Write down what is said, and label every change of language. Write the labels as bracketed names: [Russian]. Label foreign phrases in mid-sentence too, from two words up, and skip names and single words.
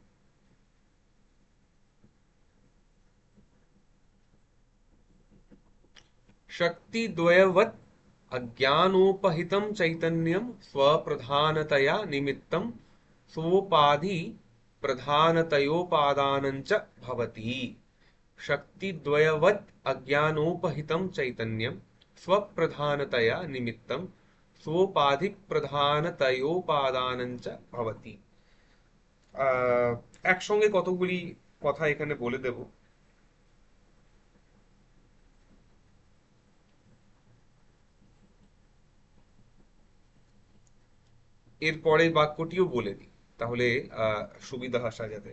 [Sanskrit] शक्तिद्वयवत् अज्ञानोपहितं चैतन्यं स्वप्रधानतया निमित्तं सोपाधि प्रधानतयोपादानञ्च भवति। शक्तिद्वयवत् अज्ञानोपहितं चैतन्यं स्वप्रधानतया निमित्तं सोपाधि प्रधानतयोपादानञ्च भवति। [Bangla] একসঙ্গে কতগুলি কথা এখানে বলে দেব। এর পরের বাক্যটিও বলে দিই, তাহলে সুবিধা হয় সাজাতে।